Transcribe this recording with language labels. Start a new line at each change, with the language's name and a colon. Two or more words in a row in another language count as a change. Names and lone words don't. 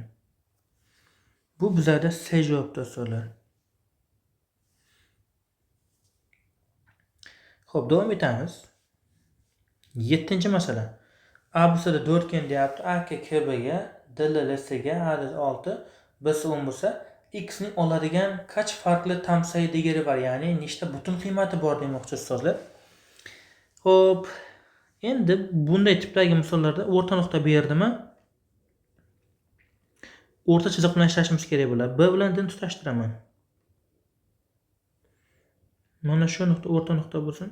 Uzbek: Bu bizada C javob so'raladi. Xo'p, davom etamiz. 7-masala. ABC'da 4 deyapti. AK KB'ga, DLLS'ga, AD 6, BC 10 bo'lsa, X ning oladigan
Turkish: kaç farklı tam sayı degeri var?
Uzbek: Ya'ni nechta butun qiymati bor demoqchi ustozlar. Xo'p, endi bunday tipdagi misollarda o'rta nuqta berdimi? O'rta chiziq bilan ishlashimiz kerak bo'ladi. B bilan D ni tutashtiraman. Mana shu nuqta o'rta nuqta bo'lsin.